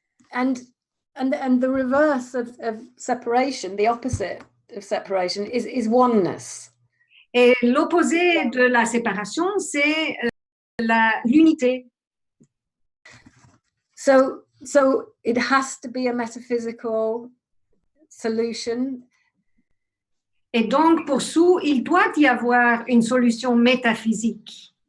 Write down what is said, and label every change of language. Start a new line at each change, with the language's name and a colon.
English: And the reverse of separation, the opposite of separation is oneness.
French: Et l'opposé de la séparation, c'est l'unité.
English: So it has to be a metaphysical solution.
French: Et donc, pour Sue, il doit y avoir une solution métaphysique.